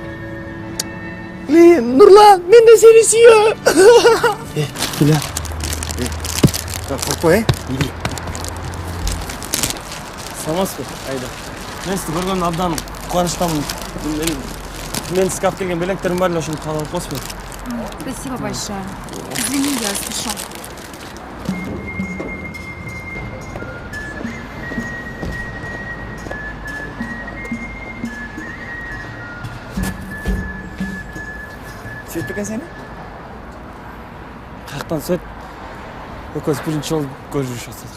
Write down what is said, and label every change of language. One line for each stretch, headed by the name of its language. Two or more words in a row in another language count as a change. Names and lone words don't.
Kyrgyz: Нурлан, мен де сени сүйөм. Келе. Коркпой, иди. Саламатсызбы, Айда. Мен сизди көргөнүмө абдан кубанычтамын. Мен сизге алып келген билектерим бар эле, ошону кабыл алып коесузбу?
Russian: Спасибо большое. Извини, я спешу.
Kyrgyz: Сүйөт бекен сени? Каяктан сүйөт? Экөөбүз биринчи жолу көрүшүп атат.